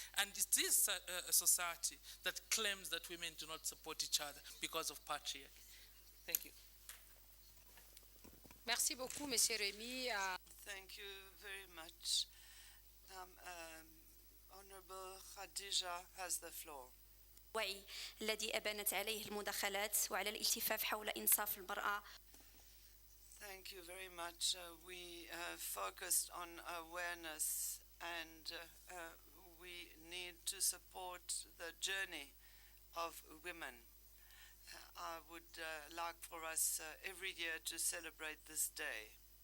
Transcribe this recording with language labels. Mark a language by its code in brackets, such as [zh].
[en] And it is a society that claims that women do not support each other because of patriarchy. Thank you. [fr] Merci beaucoup, Monsieur Remy. [en] Thank you very much. Honorable Khadija has the floor. [ar] الوعي الذي أبانت عليه المداخلات وعلى الالتفاف حول إنصاف المرأة. [en] Thank you very much. We focused on awareness, and we need to support the journey of women. I would like for us every year to celebrate this day.